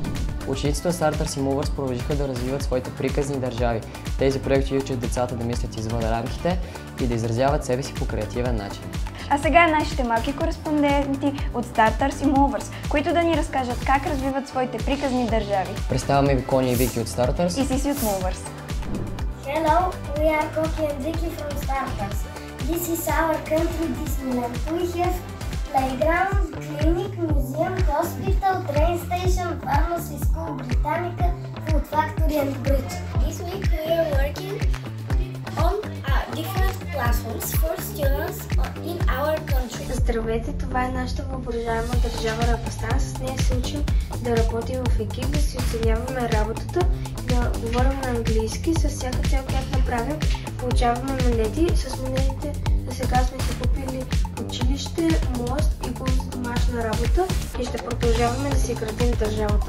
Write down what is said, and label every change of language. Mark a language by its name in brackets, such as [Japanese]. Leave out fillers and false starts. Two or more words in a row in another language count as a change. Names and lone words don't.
[Bulgarian] Учениците от Starters и Movers продължиха да развиват своите приказни държави. Тези проекти учат децата да мислят извън рамките и да изразяват себе си по креативен начин. А сега нашите малки кореспонденти от Starters и Movers, които да ни разкажат как развиват своите приказни държави. Представяме ви Кони и Вики от Starters и Сиси от Movers. [English] Hello, we are Koki and Vicky from Starters. This is our country Disneyland. We have playground, clinic, museum, hospital, train station, pharmacy, school, Britannica, food factory and bridge. This week we are working on different classrooms for students in our country. [Bulgarian] Здравейте, това е нашата въображаема държава Рапастан. С нея се учим да работим в екип, да си оценяваме работата, да говорим на английски. С всяка цел, която направим, получаваме монети. С монетите за сега сме си купили училище, мост и курс домашна работа и ще продължаваме да си градим държавата.